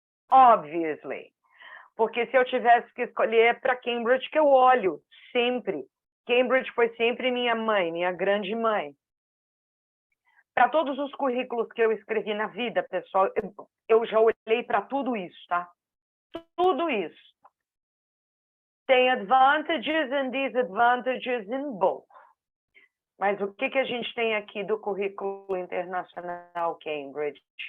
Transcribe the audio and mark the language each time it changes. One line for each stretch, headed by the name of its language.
Portuguese: Obviously. Porque se eu tivesse que escolher, é para Cambridge que eu olho, sempre. Cambridge foi sempre minha mãe, minha grande mãe. Para todos os currículos que eu escrevi na vida, pessoal, eu já olhei para tudo isso, tá? Tudo isso.
English: Tem advantages and disadvantages in both.
Portuguese: Mas o que a gente tem aqui do currículo internacional Cambridge?